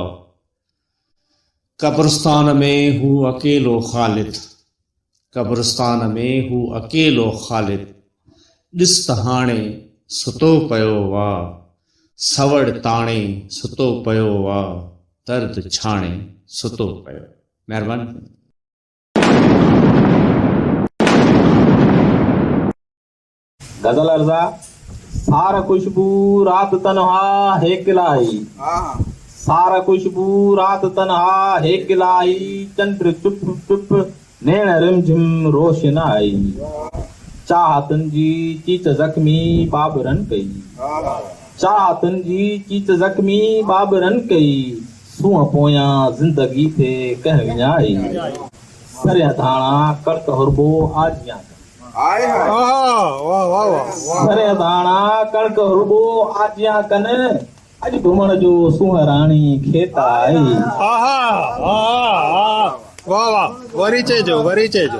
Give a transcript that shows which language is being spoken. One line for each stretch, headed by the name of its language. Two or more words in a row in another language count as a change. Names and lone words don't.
Sindhi: क़ब्रिस्तान में हू अकेलो ख़ालिद, क़ब्रिस्तान में हू अकेलो ख़ालिद, ॾिस त हाणे सुतो पियो आहे। सवड़ ताणे सुतो पियो आहे, दर्द छाणे सुतो पियो। महिरबानी। गज़ल अर्ज़ा। सारा खुशबू रात तन्हा है किलाई, सारा खुशबू रात तन्हा है किलाई, चंद्र चुप चुप नैण रिमझिम रोशनाई, चाहतन जी चीच ज़ख्मी बाबरन कई, चाहतन जी चीच ज़ख्मी बाबरन कई, सूंह पोयां ज़िंदगी थे कह विञाई, सरिया धाणा कड़क हुरबो आजियां, सरिया धाणा कड़क हुरबो आजियां कन, अॼु घुमण जो सुहराणी खेत आई। वरी चइजो, वरी चइजो।